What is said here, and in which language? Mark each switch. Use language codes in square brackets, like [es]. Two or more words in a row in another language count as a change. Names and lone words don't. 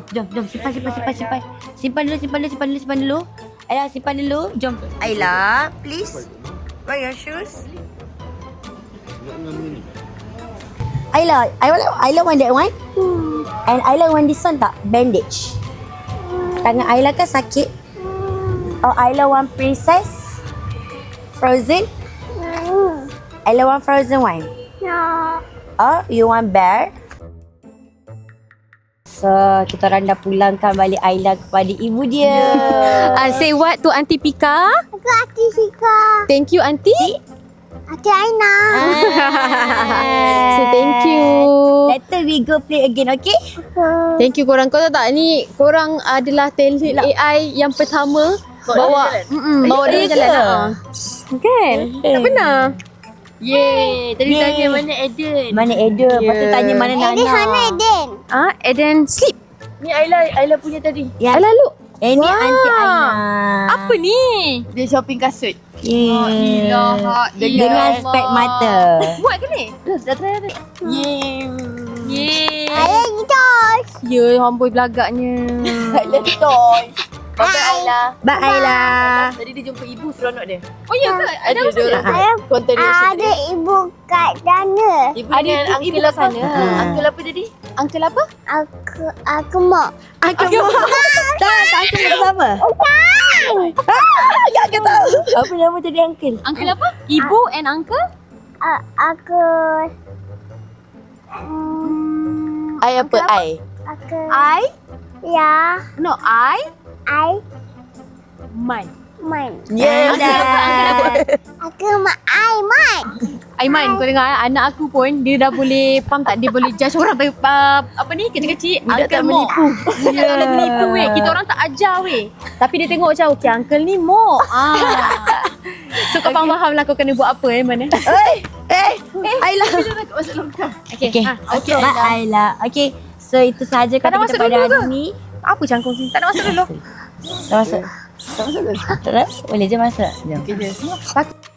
[ms] Simpan. Simpan dulu. Ayla, simpan dulu. Jom. Ayla, [en] please. Wear your shoes. Ayla, Ayla want that one? And Ayla want this one tak? [ms] Bandage. Tangan Ayla kan sakit? [en] Or Ayla want princess? Frozen? Ayla want frozen one? No. Or you want bear? So, [ms] kita orang dah pulangkan balik Ayla kepada ibu dia. [en] Say what to Auntie Pika? [ms] Aku Auntie Sika. [en] Thank you, Auntie. Auntie Aina. Say thank you. Later we go play again, okay? Thank you korang. [ms] Kau tahu tak, ni korang adalah [en] talent AI [ms] yang pertama bawa dia jalan. Kan? Tak pernah. Yeay. Tadi tanya mana Eden. Mana Eden. Lepas tu tanya mana Nana. Eden, mana Eden? [en] Eden sleep. [ms] Ni Ayla punya tadi. Ya. [en] Alah look. [ms] Ini Auntie Aina. Apa ni? Dia shopping kasut. Yeah. Dengan spek mata. Buat ke ni? Dah try dah. Yeay. Ayah gitar. Ya, amboi belagaknya. [en] Ayla toy. Bye Ayla. Bye Ayla. [ms] Tadi dia jumpa ibu seronok dia. Oh ya ke? Ada apa dia? Ayah, Konten dia ada ibu kat sana. Ibu dengan uncle apa? Uncle apa tadi? Uncle apa? Aku mak. Aku tak aku nak sama. Bukan. Tak tahu. Apa nama tadi uncle? Uncle apa? Ibu and uncle? Aku. Ai apa? Ai. Aku. [en] I? [ms] Ya. [en] No, I? [ms] Man. Man. Ya dah. Aku mak Man. Aiman, kau dengar anak aku pun dia dah boleh, faham tak? Dia boleh judge orang apa ni, kecil-kecil. Budak tak Uncle Mok. menipu. Budak tak boleh menipu weh. Kita orang tak ajar weh. Tapi dia tengok macam, okay, uncle ni Mok. So kau faham lah kau kena buat apa mana. Ayla. [en] Okay. Okay. Bye Ayla. [ms] Okay. So itu sahaja Tak nak kata kita masuk pada dulu hari ke? ni. Apa cangkung sini? Tak nak masuk dulu. Tak masuk. Tak masuk. Boleh je masuk. Jom. [en] Okay,